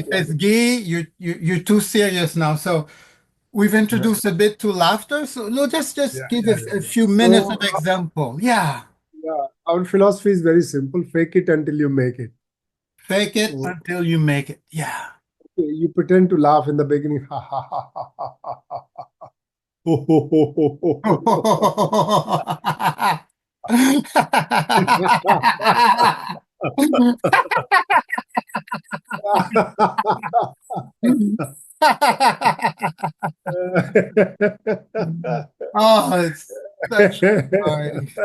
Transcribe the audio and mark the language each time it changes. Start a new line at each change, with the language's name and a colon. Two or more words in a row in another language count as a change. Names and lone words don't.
English: He says, Guy, you're too serious now. So we've yeah, introduced a bit to laughter. So no, yeah, just give yeah, yeah, a yeah. few minutes of So example. Yeah. yeah, our philosophy is very simple: fake it until you make it. Fake it So until you make it. Yeah. okay, you pretend to laugh in the beginning, ha ha ha ha ha ha ha. Ho, ho, ho, ho, ho, ho, Oh, it's such joy.